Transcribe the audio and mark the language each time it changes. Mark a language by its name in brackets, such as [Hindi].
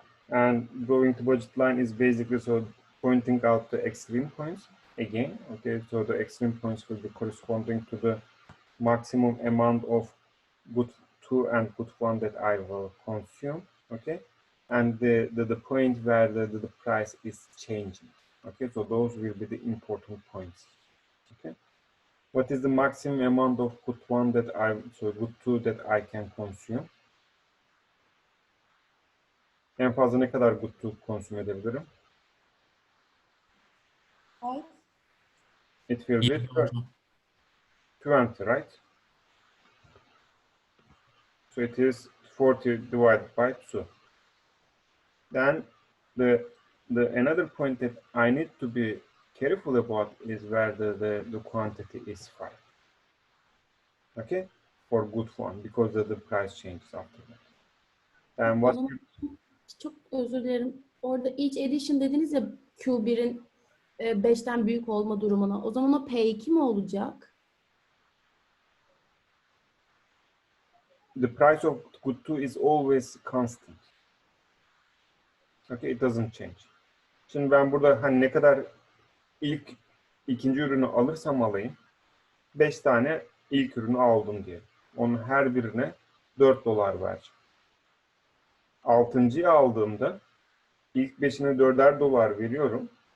[English] And drawing the budget line is basically so pointing out the extreme points again, okay, so the extreme points will be corresponding to the maximum amount of good 2 and good 1 that I will consume, okay, and the point where the price is changing, okay, so those will be the important points, okay. What is the maximum amount of good 1 that so good 2 that I can consume? [Turkish] En fazla ne kadar good 2 konsüm edebilirim? [English] Right. It will be 20, right? So it is 40 divided by 2. Then the another point that I need to be careful about is where the quantity is 5. Okay, for good one, because the price changes after that. And [Turkish] O [English] what [Turkish] zaman çok özür dilerim. Orada [English] each edition [Turkish] dediniz ya Q1'in 5'ten büyük olma durumuna. O zaman o P2 mi olacak? [English] the price of good 2 is always constant. Okay, it doesn't change. [Turkish] Şimdi ben burada hani ne kadar ikinci ürünü alırsam alayım 5 tane ilk ürünü aldım diye. Onun her birine 4 dolar vereceğim. Altıncıyı aldığımda ilk 5'ine 4'er dolar veriyorum.